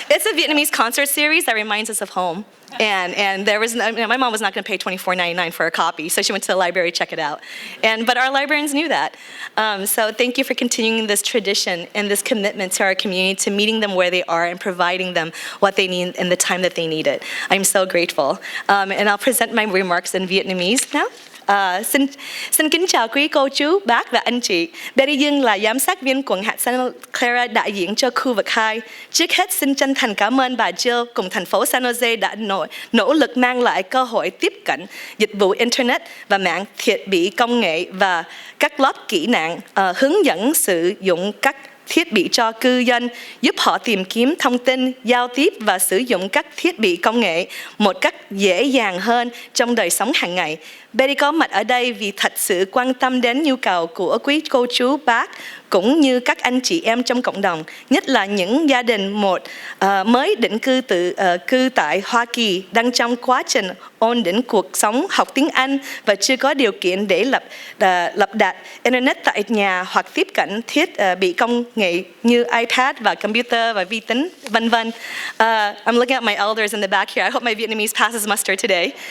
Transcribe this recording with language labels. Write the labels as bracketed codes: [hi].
[en] It's a Vietnamese concert series that reminds us of home. And there was, my mom was not going to pay $24.99 for a copy, so she went to the library to check it out. But our librarians knew that. So thank you for continuing this tradition and this commitment to our community, to meeting them where they are and providing them what they need in the time that they need it. I'm so grateful. And I'll present my remarks in Vietnamese now. [vi] Xin kính chào quý cô chú, bác và anh chị. Betty Dương là giám sát viên quận hạt Santa Clara đại diện cho khu vực 2. Trước hết xin chân thành cảm ơn bà Jill cùng thành phố San Jose đã nỗ lực mang lại cơ hội tiếp cận dịch vụ Internet và mạng thiết bị công nghệ và các lớp kỹ năng hướng dẫn sử dụng các thiết bị cho cư dân, giúp họ tìm kiếm thông tin, giao tiếp và sử dụng các thiết bị công nghệ một cách dễ dàng hơn trong đời sống hàng ngày. Betty có mặt ở đây vì thật sự quan tâm đến nhu cầu của quý cô chú bác cũng như các anh chị em trong cộng đồng, nhất là những gia đình mới định cư tại Hoa Kỳ đang trong quá trình ổn định cuộc sống, học tiếng Anh và chưa có điều kiện để lắp đặt Internet tại nhà hoặc tiếp cận thiết bị công nghệ như iPad và computer và vi tính, vân vân. [en] I'm looking at my elders in the back here. I hope my Vietnamese passes muster today.